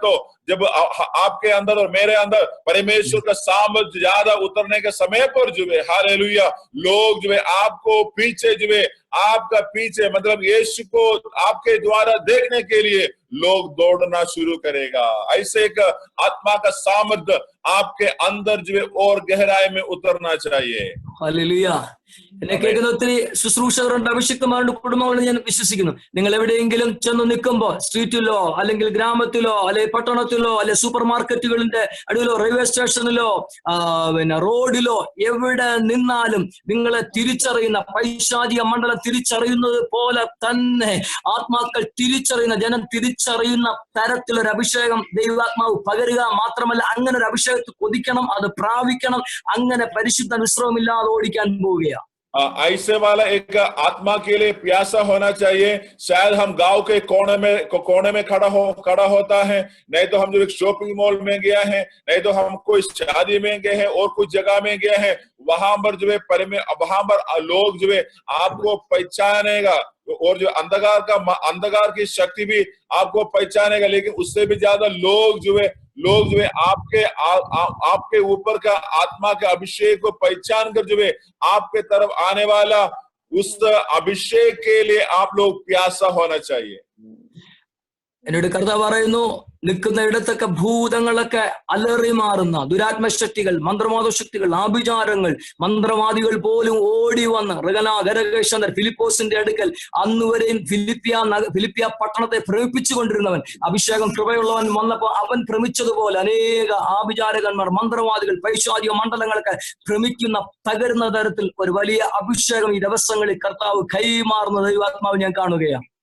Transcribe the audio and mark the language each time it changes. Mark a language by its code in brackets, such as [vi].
[hi] तो जब आपके अंदर और मेरे अंदर परमेश्वर का सामर्थ्य ज्यादा उतरने के समय पर जो है हालेलुया, लोग जो है आपको पीछे जो है आपका पीछे मतलब यीशु को आपके द्वारा देखने के लिए लोग दौड़ना शुरू करेगा। ऐसे एक आत्मा का सामर्थ्य आपके अंदर जो है और गहराई में उतरना चाहिए। हालेलुया. [ml] എന്നെ കേൾക്കുന്ന ഒത്തിരി ശുശ്രൂഷകരുണ്ട്, അഭിഷിക്തമാരുടെ കുടുംബങ്ങളിൽ ഞാൻ വിശ്വസിക്കുന്നു. നിങ്ങൾ എവിടെയെങ്കിലും ചെന്ന് നിൽക്കുമ്പോ, സ്ട്രീറ്റിലോ അല്ലെങ്കിൽ ഗ്രാമത്തിലോ അല്ലെ പട്ടണത്തിലോ അല്ലെ സൂപ്പർ മാർക്കറ്റുകളിന്റെ അടിയിലോ റെയിൽവേ സ്റ്റേഷനിലോ പിന്നെ റോഡിലോ എവിടെ നിന്നാലും നിങ്ങളെ തിരിച്ചറിയുന്ന പൈശാചിക മണ്ഡലം തിരിച്ചറിയുന്നത് പോലെ തന്നെ ആത്മാക്കൾ തിരിച്ചറിയുന്ന, ജനം തിരിച്ചറിയുന്ന തരത്തിലൊരു അഭിഷേകം ദൈവാത്മാവ് പകരുക. മാത്രമല്ല അങ്ങനെ ഒരു അഭിഷേകത്തെ കൊതിക്കണം, അത് പ്രാപിക്കണം. അങ്ങനെ പരിശുദ്ധ വിശ്രമമില്ലാതെ ഓടിക്കാൻ പോവുകയാണ്. [hi] ऐसे वाला एक आत्मा के लिए प्यासा होना चाहिए। शायद हम गांव के कोने में खड़ा होता है, नहीं तो हम जो एक शॉपिंग मॉल में गया है, नहीं तो हम कोई शादी में गए हैं और कुछ जगह में गए हैं, वहां पर जो है वहां पर लोग जो है आपको पहचानेगा और जो अंधकार की शक्ति भी आपको पहचानेगा। लेकिन उससे भी ज्यादा लोग जो है आपके ऊपर का आत्मा के अभिषेक को पहचान कर जो है आपके तरफ आने वाला उस अभिषेक के लिए आप लोग प्यासा होना चाहिए। [ml] എന്നോട് കർത്താവ് പറയുന്നു, നിൽക്കുന്ന ഇടത്തൊക്കെ ഭൂതങ്ങളൊക്കെ അലറി മാറുന്ന ദുരാത്മശക്തികൾ, മന്ത്രവാദ ശക്തികൾ, ആഭിചാരങ്ങൾ, മന്ത്രവാദികൾ പോലും ഓടി വന്ന് ഫിലിപ്പോസിന്റെ അടുക്കൽ അന്നുവരെയും ഫിലിപ്പിയ പട്ടണത്തെ ഭ്രമിപ്പിച്ചു കൊണ്ടിരുന്നവൻ, അഭിഷേകം കൃപയുള്ളവൻ വന്നപ്പോ അവൻ ഭ്രമിച്ചതുപോലെ അനേക ആഭിചാരകന്മാർ, മന്ത്രവാദികൾ, പൈശാചിക മണ്ഡലങ്ങളൊക്കെ ഭ്രമിക്കുന്ന തകരുന്ന തരത്തിൽ ഒരു വലിയ അഭിഷേകം ഈ ദിവസങ്ങളിൽ കർത്താവ് കൈമാറുന്ന ദൈവാത്മാവ് ഞാൻ കാണുകയാണ്.